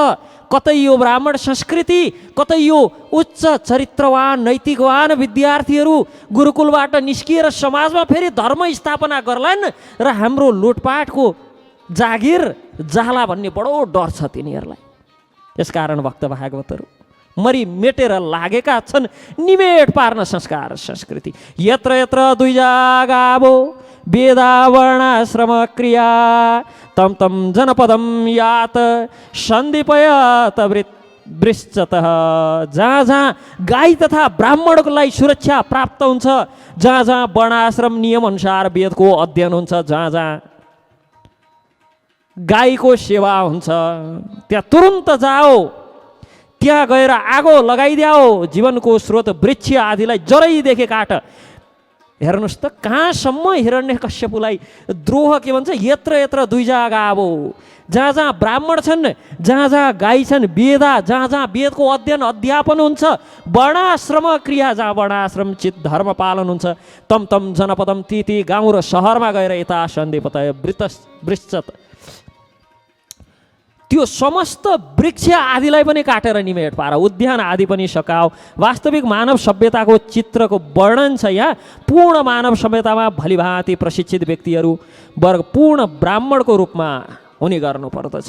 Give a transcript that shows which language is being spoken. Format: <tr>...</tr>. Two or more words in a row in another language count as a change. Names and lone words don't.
<ne>कतै यो ब्राह्मण संस्कृति, कतै यो उच्च चरित्रवान नैतिकवान विद्यार्थीहरू गुरुकुलबाट निस्किएर समाजमा फेरि धर्म स्थापना गर्लान् र हाम्रो लुटपाटको जागिर जाला भन्ने बडो डर छ तिनीहरूलाई। यसकारण भक्त भागवतहरू मरि मेटेर लागेका छन् निमेट पार्न संस्कार संस्कृति।</ne> <sa>यत्र यत्र द्विजा गावो वेदा वर्णाश्रम क्रिया तम तम जनपदम यात सन्दीपयत वृश्चतः।</sa> <ne>जहाँ जहाँ गाई तथा ब्राह्मणलाई सुरक्षा प्राप्त हुन्छ, जहाँ जहाँ वर्णाश्रम नियम अनुसार वेदको अध्ययन हुन्छ, जहाँ जहाँ गाईको सेवा हुन्छ, त्यहाँ तुरुन्त जाओ, त्यहाँ गएर आगो लगाइदियो, जीवनको स्रोत वृक्ष आदिलाई जरैदेखि काट। हेर्नुहोस् त कहाँसम्म हिरण्यकश्यपुलाई द्रोह के भन्छ,</ne> <sa>यत्र यत्र द्विजा गावो,</sa> <ne>जहाँ जहाँ ब्राह्मण छन्, जहाँ जहाँ गाई छन्, वेदा जहाँ जहाँ वेदको अध्ययन अध्यापन हुन्छ,</ne> <sa>वर्णाश्रम क्रिया</sa> <ne>जहाँ वर्णाश्रम चित धर्म पालन हुन्छ,</ne> <sa>तम तम जनपदम</sa> <ne>ती ती गाउँ र सहरमा गएर यता</ne> <sa>सन्दीपत वृश्चत,</sa> <ne>त्यो समस्त वृक्ष आदिलाई पनि काटेर निमेट पार, उद्यान आदि पनि सकाओ। वास्तविक मानव सभ्यताको चित्रको वर्णन छ यहाँ। पूर्ण मानव सभ्यतामा भलिभाँति प्रशिक्षित व्यक्तिहरू वर्ग पूर्ण ब्राह्मणको रूपमा हुने गर्नुपर्दछ।</ne>